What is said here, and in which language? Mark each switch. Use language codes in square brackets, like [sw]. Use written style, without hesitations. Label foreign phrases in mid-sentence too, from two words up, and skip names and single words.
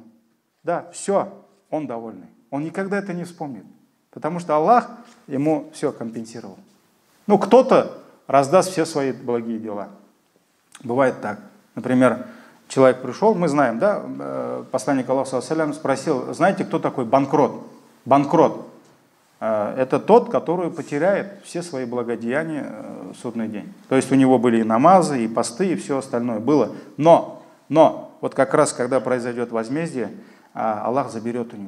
[ru] Да, все, он довольный. Он никогда это не вспомнит. Потому что Аллах ему все компенсировал. Ну, кто-то раздаст все свои благие дела. Бывает так. Например, человек пришел, мы знаем, да, посланник Аллаха [ar] صلى الله عليه وسلم [ru] спросил: знаете, кто такой банкрот? Банкрот – это тот, который потеряет все свои благодеяния в судный день. То есть у него были и намазы, и посты, и все остальное было. Но вот как раз, когда произойдет возмездие, Аллах заберет у него.